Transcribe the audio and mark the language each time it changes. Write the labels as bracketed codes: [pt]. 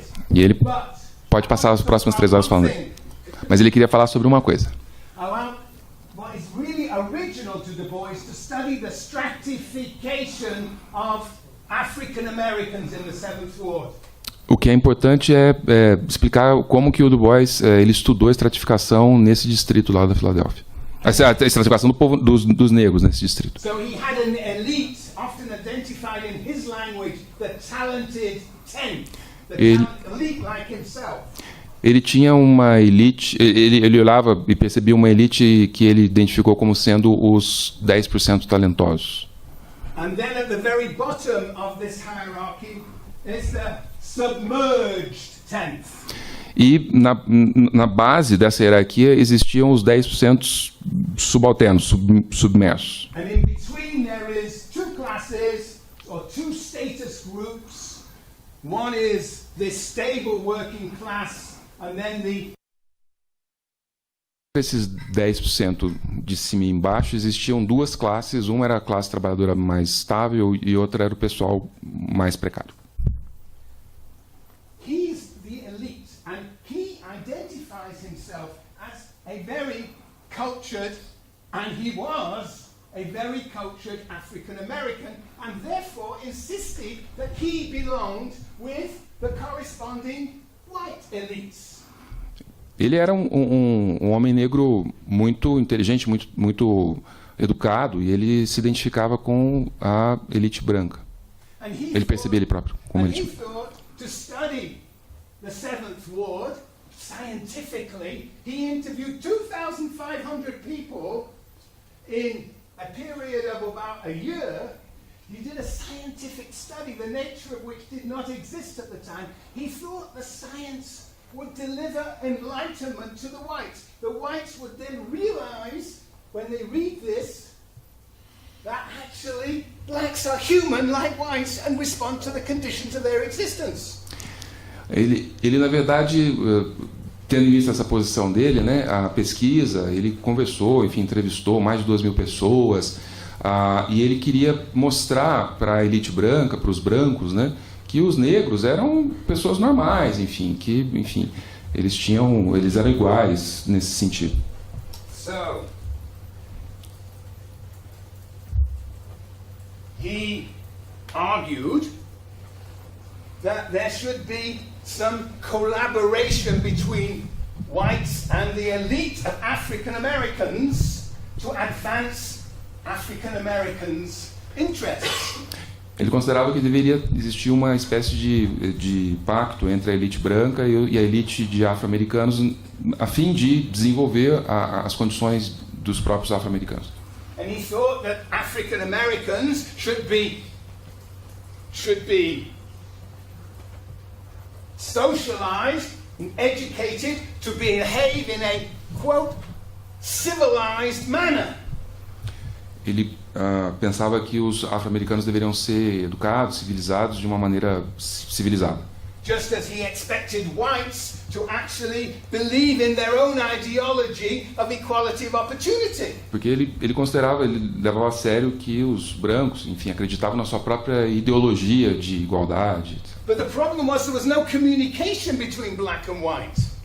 [pt] E ele pode passar as próximas 3 horas falando dele. Mas ele queria falar sobre uma coisa. [en] What is really original to Du Bois to study the stratification of African Americans in the 7th ward. [pt] O que é importante é explicar como que o Du Bois ele estudou a estratificação nesse distrito lá da Filadélfia. A estratificação do povo dos negros nesse distrito. [en] So he had an elite, often identified in his language, the talented 10, elite like himself. [pt] Ele tinha uma elite, ele olhava e percebia uma elite que ele identificou como sendo os 10% talentosos. [en] And then at the very bottom of this hierarchy is the submerged 10th. [pt] E na base dessa hierarquia existiam os 10% subalternos, submersos. [en] And in between there is 2 classes or 2 status groups. One is the stable working class. [pt] Esses 10% de cima e embaixo existiam 2 classes, uma era a classe trabalhadora mais estável e outra era o pessoal mais precário. [en] He's the elite and he identifies himself as a very cultured and he was a very cultured African American, and therefore insisted that he belonged with the corresponding white elites. [pt] Ele era um homem negro muito inteligente, muito educado, e ele se identificava com a elite branca. Ele percebia ele próprio como elite. [en] To study the Seventh Ward scientifically, he interviewed 2,500 people in a period of about a year. He did a scientific study, the nature of which did not exist at the time. He thought the science would deliver enlightenment to the whites. The whites would then realize, when they read this, that actually blacks are human like whites and respond to the conditions of their existence. [pt] Ele na verdade, tendo em vista essa posição dele, né, a pesquisa, ele conversou, enfim, entrevistou mais de 2.000 pessoas, e ele queria mostrar para a elite branca, para os brancos, né, que os negros eram pessoas normais, enfim, eles eram iguais nesse sentido. [en] So, he argued that there should be some collaboration between whites and the elite of African Americans to advance African Americans' interests. [pt] Ele considerava que deveria existir uma espécie de pacto entre a elite branca e a elite de afro-americanos a fim de desenvolver as condições dos próprios afro-americanos. [en] And he thought that African Americans should be socialized and educated to behave in a, quote, civilized manner. [pt] Ele pensava que os afro-americanos deveriam ser educados, civilizados de uma maneira civilizada. [en] Just as he expected whites to actually believe in their own ideology of equality of opportunity. [pt] Porque ele considerava, ele levava a sério que os brancos, enfim, acreditavam na sua própria ideologia de igualdade. [en] But the problem was there was no communication between black and white.